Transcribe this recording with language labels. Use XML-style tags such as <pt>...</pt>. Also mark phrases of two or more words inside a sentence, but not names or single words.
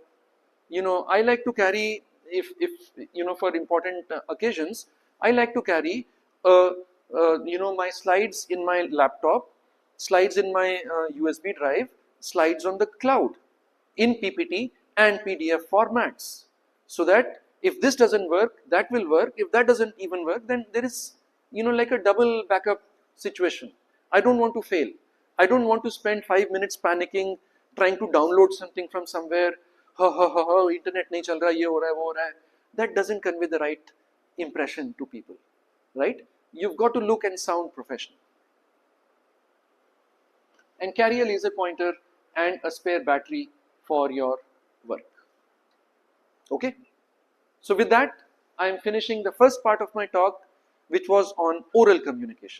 <en>I like to carry, if for important occasions, I like to carry my slides in my laptop, slides in my USB drive, slides on the cloud in PPT and PDF formats, so that if this doesn't work, that will work. If that doesn't even work, then there is like a double backup situation. I don't want to fail. I don't want to spend 5 minutes panicking trying to download something from somewhere.</en> <hi>इंटरनेट नहीं चल रहा, ये हो रहा है, वो हो रहा है.</hi> <en>That doesn't convey the right impression to people, right? You've got to look and sound professional. And carry a laser pointer and a spare battery for your work. Okay? So with that, I am finishing the first part of my talk, which was on oral communication.</en>